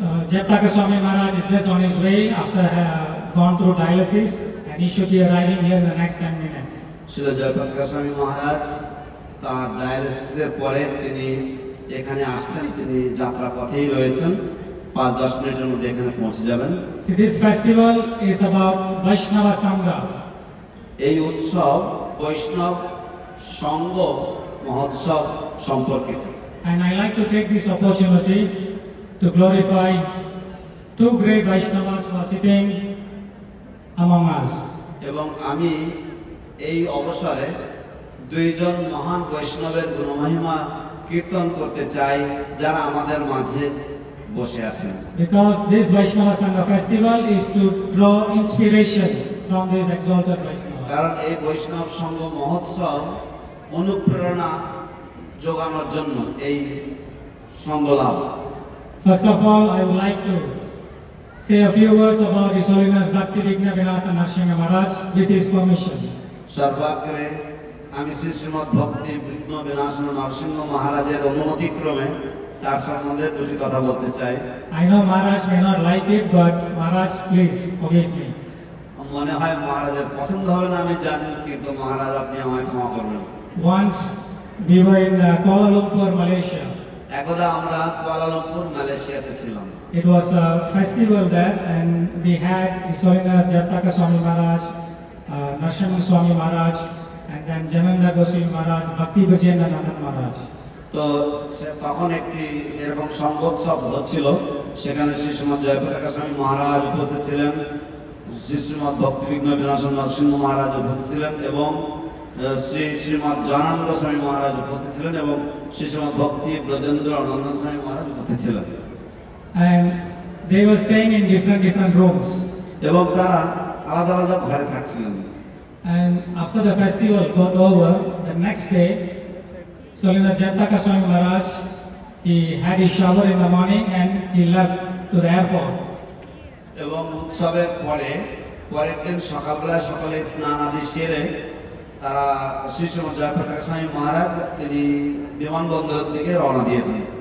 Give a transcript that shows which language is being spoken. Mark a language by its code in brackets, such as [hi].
[en] Jayapataka Swami Maharaj is just on his way after gone through dialysis, and he should be arriving here in the next 10 minutes. [bn] Shri Jayapataka স্বামী মহারাজ তার ডায়ালিসিসের পরে তিনি এখানে আসছেন, তিনি যাত্রা পথেই রয়েছেন। 5-10 মিনিটের মধ্যে এখানে পৌঁছে যাবেন। [en] See, this festival is about Vaishnava Sangha. [bn] এই উৎসব বৈষ্ণব সঙ্গ মহোৎসব সম্পর্কিত। [en] And I like to take this opportunity to glorify two great Vaishnavas who are sitting among us. [bn] এবং আমি এই অবসরে দুইজন মহান বৈষ্ণবের গুণমহিমা কীর্তন করতে চাই, যারা আমাদের মাঝে বসে আছেন। [en] Because this Vaishnava Sangha festival is to draw inspiration from these exalted Vaishnavas. [bn] কারণ এই বৈষ্ণব সংঘ মহোৎসব অনুপ্রেরণা যোগানোর জন্য এই সংঘ লাভ। [en] First of all, I would like to say a few words about His Holiness Bhakti Vigna Vinasa Narsingha Maharaj with his permission. [bn] সর্বাগ্রে আমি শ্রী শ্রীমৎ ভক্তি বিঘ্ন বিনাশন নরসিংহ মহারাজের অনুমতিক্রমে তার সম্বন্ধে দুটি কথা বলতে চাই। [en] I know Maharaj may not like it, but Maharaj, please forgive me. [bn] মনে হয় মহারাজের পছন্দ হবে না, আমি জানি, কিন্তু মহারাজ আপনি আমায় ক্ষমা করবেন। [en] Once we were in Kuala Lumpur, Malaysia. [bn] একদা আমরা কুয়ালালামপুর মালয়েশিয়াতে ছিলাম। [en] It was a festival there, and we had His Holiness Jayapataka Swami Maharaj, Narsingha Swami Maharaj, and then Jananda Goswami Maharaj, Bhakti Vijayananda Maharaj. [bn] তো তখন একটি এরকম সংগোৎসব হচ্ছিল, সেখানে শ্রী শ্রীমৎ জয়পতাকা স্বামী মহারাজ উপস্থিত ছিলেন, শ্রী শ্রীমৎ ভক্তিবিঘ্ন বিনাশন নরসিংহ মহারাজ উপস্থিত ছিলেন, এবং শ্রী শ্রীমৎ জনানন্দ স্বামী মহারাজ উপস্থিত ছিলেন, এবং শ্রী শ্রীমৎ ভক্তি ব্রজেন্দ্র নন্দন স্বামী মহারাজ উপস্থিত ছিলেন। [en] And they were staying in different rooms. [bn] এবং তারা আলাদা আলাদা ঘরে থাকছিলেন। [en] And after the festival got over, the next day, His Holiness Jayapataka Swami Maharaj, he had his shower in the morning and he left to the airport. [bn] এবং উৎসবের পরের দিন সকালবেলা সকালে স্নান আদি সেরে তারা শ্রী শ্রীমৎ জয়পতাকা স্বামী মহারাজ তিনি বিমানবন্দরের দিকে রওনা দিয়েছেন।